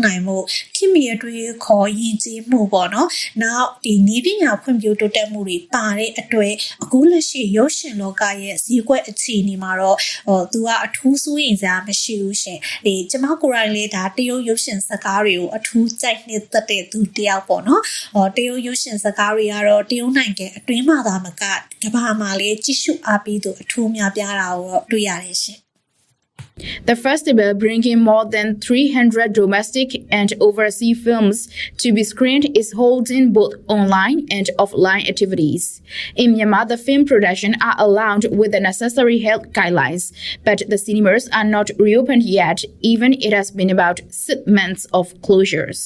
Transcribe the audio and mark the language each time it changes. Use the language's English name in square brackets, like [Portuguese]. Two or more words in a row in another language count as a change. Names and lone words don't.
[Burmese] နိုင်မှုခင်မရတွေးခေါ်ယဉ်ကျေးမှုပေါ့နော်နောက်ဒီနည်းပညာဖွံ့ဖြိုးတိုးတက်မှုတွေပါတဲ့အတွက်အခုလက်ရှိရုပ်ရှင်လောကရဲ့ဈေးကွက်အခြေအနေမှာတော့သူကအထူးစိုးရိမ်စရာမရှိဘူးရှင်ဒီကျမကိုယ်တိုင်လေးဒါတရုတ်ရုပ်ရှင်ဇာတ်ကားတွေကိုအထူးကြိုက်နှစ်သက်တဲ့သူတယောက်ပေါ့နော်တရုတ်ရုပ်ရှင်ဇာတ်ကားတွေကတော့တရုတ်နိုင်ငံအတွင်းမှာသာမကကမ္ဘာမှာလည်းကြည့်ရှုအားပေးသူအထူးများပြားတာကိုတွေ့ရတယ်ရှင် [English] The festival, bringing more than 300 domestic and overseas films to be screened, is holding both online and offline activities. In Myanmar, the film production are allowed with the necessary health guidelines, but the cinemas are not reopened yet, even it has been about 6 months of closures.